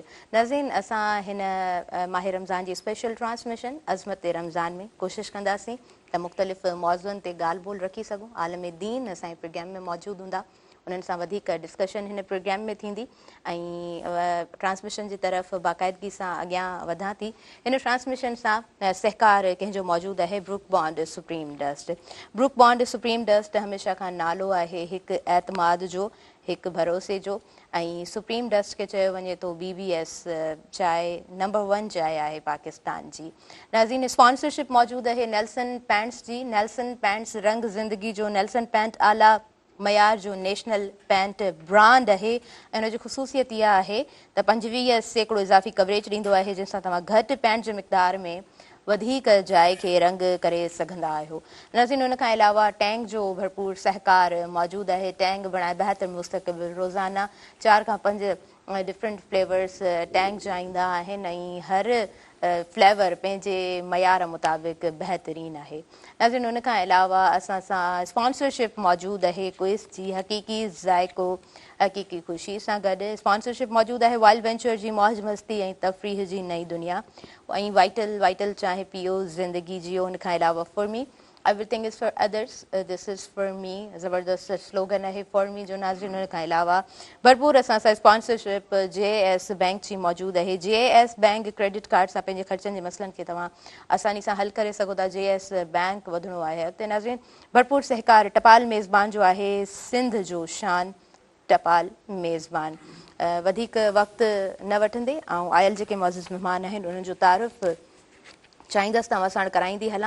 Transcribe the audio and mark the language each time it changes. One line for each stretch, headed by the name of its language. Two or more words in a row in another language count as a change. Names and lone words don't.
Sindhi: नाज़रीन, असां हिन माह रमज़ान जी
English: special transmission
Sindhi: अज़मत रमज़ान में कोशिशि कंदासीं त मुख़्तलिफ़ मौज़ुअनि ते ॻाल्हि ॿोल रखी सघूं। आलम दीन असांजे प्रोग्राम में मौजूदु हूंदा, उन्हनि सां वधीक डिस्कशन हिन प्रोग्राम में थींदी। ऐं ट्रांसमिशन जी तरफ़ बाक़ाइदगी सां अॻियां वधां थी। हिन ट्रांसमिशन सां सहकार कंहिंजो मौजूदु आहे ब्रुक बॉन्ड सुप्रीम डस्ट। ब्रुक बॉन्ड सुप्रीम डस्ट हमेशह खां नालो आहे हिकु एतमाद जो, हिकु भरोसे जो। ऐं सुप्रीम डस्ट खे चयो वञे तो BBS चांहि नंबर 1 चांहि आहे पाकिस्तान जी। नाज़रीन, स्पॉन्सरशिप मौजूदु आहे नेल्सन पैंट्स जी। नेल्सन पैंट्स रंग ज़िंदगी जो, नेल्सन पैंट आला मयार जो
English: national paint brand
Sindhi: आहे। ऐं हुनजी ख़ुसूसियत इहा आहे त 25% इज़ाफ़ी कवरेज ॾींदो आहे, जंहिंसां तव्हां घटि पैंट जे मिक़दार में वधीक जाइ खे रंग करे सघंदा आहियो। नाज़रीन, हुन खां अलावा टैंग जो भरपूर सहकार मौजूदु आहे। टैंग बणाए बहितर मुस्तक़बिल रोज़ाना 4 खां 5
English: different flavours
Sindhi: टैंग जा ईंदा आहिनि ऐं हर फ्लेवर पंहिंजे मयार मुताबिक़ बहितरीनु आहे। नाज़रीन, हुन खां अलावा असां सां स्पॉन्सरशिप मौजूदु आहे क्विज़ जी। हक़ीक़ी ज़ाइको हक़ीक़ी ख़ुशी सां गॾु स्पॉन्सरशिप मौजूदु आहे वाइल्ड वेंचर जी मौज मस्ती ऐं तफ़रीह जी नई दुनिया ऐं वाइटल चांहि पियो ज़िंदगी जियो। हुन खां अलावा
English: for me everything is for others, this is for me
Sindhi: ज़बरदस्त स्लोगन आहे फॉर मी जो। नाज़रीन, हुन खां अलावा भरपूर असां सां स्पॉन्सरशिप JS बैंक जी मौजूदु आहे। JS बैंक
English: credit card
Sindhi: सां पंहिंजे ख़र्चनि जे मसइलनि खे तव्हां आसानी सां हल करे सघो था। JS बैंक वधणो आहे अॻिते। नाज़रीन, भरपूर सहकार टपाल मेज़बान जो आहे सिंध जो शान टपाल मेज़बान। वधीक वक़्तु न वठंदे ऐं आयल जेके मौजूदु महिमान आहिनि उन्हनि जो तारीफ़ चाहींदसि तव्हां साण कराईंदी हलां।